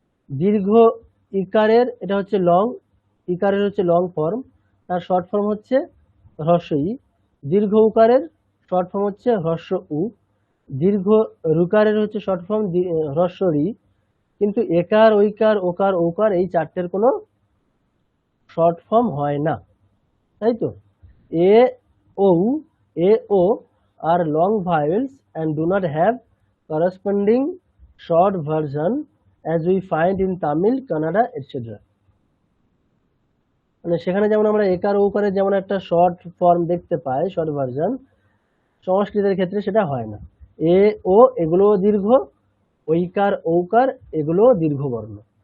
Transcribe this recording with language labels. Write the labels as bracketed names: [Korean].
[Bangla] দীর্ঘ ইকারের, এটা হচ্ছে লং, ইকারের হচ্ছে লং ফর্ম, তার শর্ট ফর্ম হচ্ছে হ্রস্ব ই। দীর্ঘ উকারের শর্ট ফর্ম হচ্ছে হ্রস্ব উ। দীর্ঘ রুকারের হচ্ছে শর্ট ফর্ম হ্রস্ব রি। কিন্তু একার, ঐকার, ওকার, ঔকার এই চারটের কোনো শর্ট ফর্ম হয় না, তাই তো? [English] এ ও are long vowels and do not have corresponding short version as we find in Tamil, Kannada, etc. [Bangla] মানে সেখানে যেমন আমরা একার ঔকারের যেমন একটা শর্ট ফর্ম দেখতে পাই, শর্ট ভার্সন, সংস্কৃতের ক্ষেত্রে সেটা হয় না। এ ও এগুলো দীর্ঘ, ঐকার ঔকার এগুলো দীর্ঘ বর্ণ।